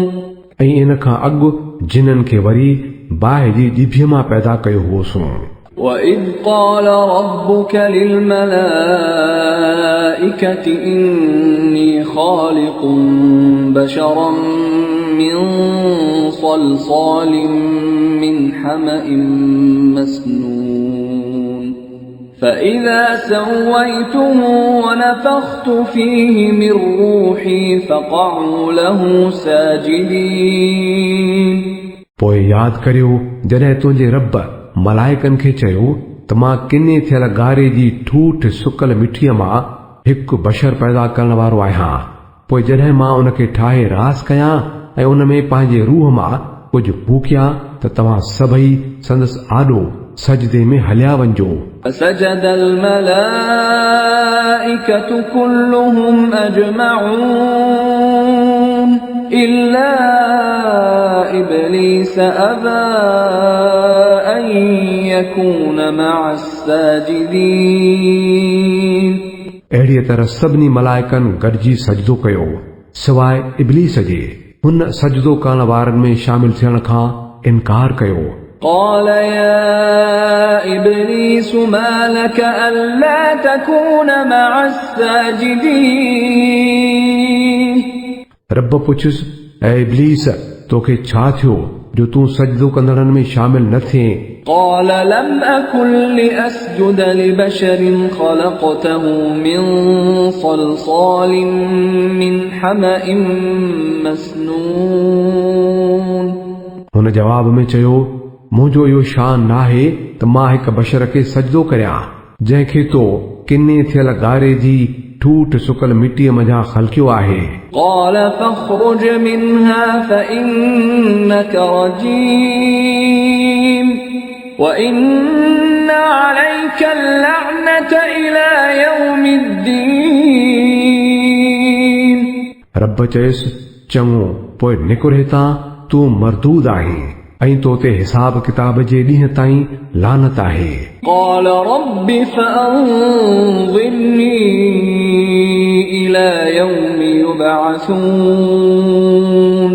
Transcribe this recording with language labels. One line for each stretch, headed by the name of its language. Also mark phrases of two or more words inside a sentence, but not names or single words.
Sindhi: ऐं इन खां अॻु जिननि खे वरी बाहि जी ॼिभीअ मां पैदा कयो हुओसीं।
Arabic: وإذ قال ربك للملائكة إني خالق بشرا من صلصال من حمأ مسنون فإذا سويته ونفخت فيه من روحي فقعوا له ساجدين
Sindhi: पोइ यादि करियो जॾहिं तुंहिंजे रब मलाइकनि खे चयो त मां किने थियल गारे जी ठूठ सुकल मिठीअ मां हिकु बशर पैदा करण वारो आहियां। पोइ जॾहिं मां उन खे ठाहे रास कयां ऐं उन में पंहिंजे रूह मां कुझु फूकिया त तव्हां सभई संदसि आॾो सजदे में हलिया वञो।
Arabic: فسجد الملائكة كلهم أجمعون إلا إبليس أبى أن يكون مع الساجدين
Sindhi: अहिड़ीअ तरह सभिनी मलाइकनि गॾिजी सजदो कयो सवाइ इब्लीस जे हुन सजदो करण वारनि में शामिल थियण खां इनकार कयो।
Arabic: قال يا إبليس ما لك ألا تكون مع الساجدين
Sindhi: रब पुछियुसि, ऐं इब्लीस तोखे छा थियो जो तूं सजदो कंदड़नि में शामिल न थिए?
Arabic: قال لم أكن لأسجد لبشر خلقته من صلصال من حمأ مسنون
Sindhi: हुन जवाब में चयो, मुंहिंजो इहो शान नाहे त मां हिकु बशर खे सजदो करियां जंहिंखे तो किने थियल गारे जी ठूठ सुकल मिटीअ मंझां ख़लकियो आहे।
Arabic: قال فاخرج منها فإنك رجيم وإن عليك اللعنة إلى يوم الدين
Sindhi: रब चयसि, चङो पोइ निकुर हितां, तूं मरदूद आहीं ऐं तो ते हिसाब किताब जे ॾींहं ताईं लानत आहे।
Arabic: قال رب فأنظرني إلى يوم يبعثون